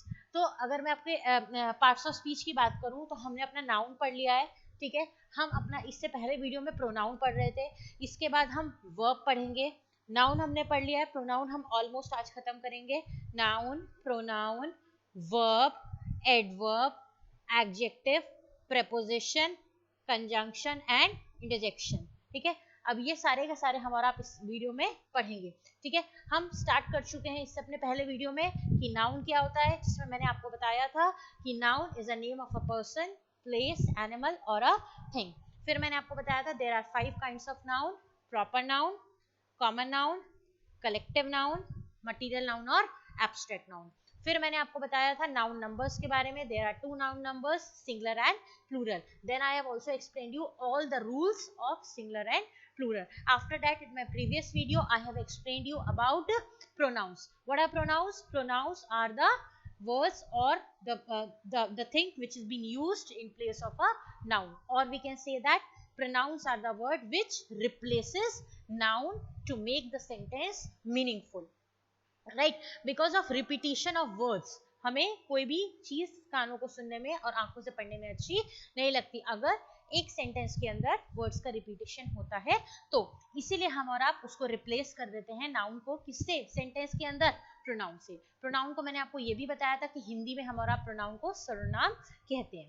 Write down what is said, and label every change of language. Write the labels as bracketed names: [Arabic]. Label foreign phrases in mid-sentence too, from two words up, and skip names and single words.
[Hindi] तो अगर मैं आपके [English] parts of speech [Hindi] की बात करूं तो हमने अपना नाउन पढ़ लिया है। ठीक है, हम अपना इससे पहले वीडियो में प्रोनाउन पढ़ रहे थे, इसके बाद हम वर्ब पढ़ेंगे। नाउन हमने पढ़ लिया है, प्रोनाउन हम ऑलमोस्ट आज खत्म करेंगे। [English] noun, pronoun, verb, adverb, adjective, preposition, conjunction and interjection। [Hindi] ठीक है, अब ये सारे के सारे हमारा आप इस वीडियो में पढ़ेंगे। ठीक है, हम स्टार्ट कर चुके हैं इससे अपने पहले वीडियो में कि नाउन क्या होता है, जिसमें मैंने आपको बताया था कि [English] noun is a name of a person, place, animal और a thing। [Hindi] फिर मैंने आपको बताया था [English] there are 5 kinds of noun: proper noun, common noun, collective noun, material noun और abstract noun। [Hindi] फिर मैंने आपको बताया था [English] noun numbers [Hindi] के बारे में। [English] there are 2 noun numbers, singular and plural. then I have also explained you all the rules of singular and plural. After that, in my previous video I have explained you about pronouns. What are pronouns? Pronouns are the words or the thing which is being used in place of a noun, or we can say that pronouns are the word which replaces noun to make the sentence meaningful. [Hindi] राइट, [English] because of repetition of words [Hindi] हमें कोई भी चीज कानों को सुनने में और आंखों से पढ़ने में अच्छी नहीं लगती अगर एक सेंटेंस के अंदर वर्ड्स का रिपीटिशन होता है तो। इसीलिए हम और आप उसको रिप्लेस कर देते हैं नाउन को, किससे? सेंटेंस के अंदर प्रोनाउन से। प्रोनाउन को मैंने आपको ये भी बताया था कि हिंदी में हम और आप प्रोनाउन को सर्वनाम कहते हैं।